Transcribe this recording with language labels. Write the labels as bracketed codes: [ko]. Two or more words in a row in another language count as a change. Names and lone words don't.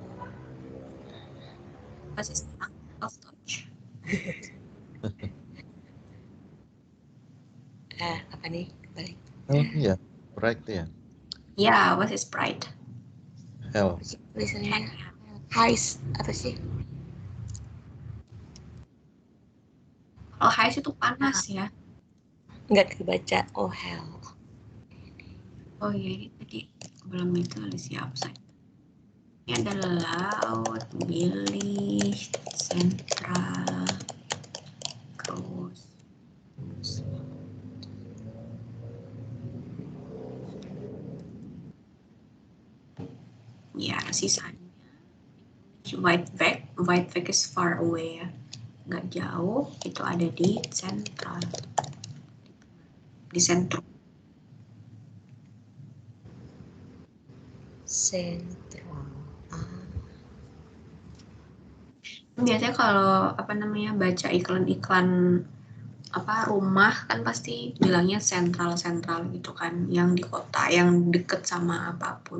[de] Was ist terang auf Deutsch? [id] Apa nih? Balik. Oh iya, [en] bright ya. [id] Ya, [de] was ist bright? Hell. [id] Tulisannya heiß apa sih? Kalau heiß itu panas ya. Nggak kebaca. Oh hell. Oh iya, ini tadi belum ditulis ya upside. Ini ada laut, bilih, sentral, groß. Ya, sisanya. [en] White Weg is far away [id] ya. Nggak jauh, itu ada di sentral. Di sentrum. Sentral. Biasanya kalau baca iklan-iklan rumah kan pasti bilangnya sentral gitu kan, yang di kota, yang deket sama apapun.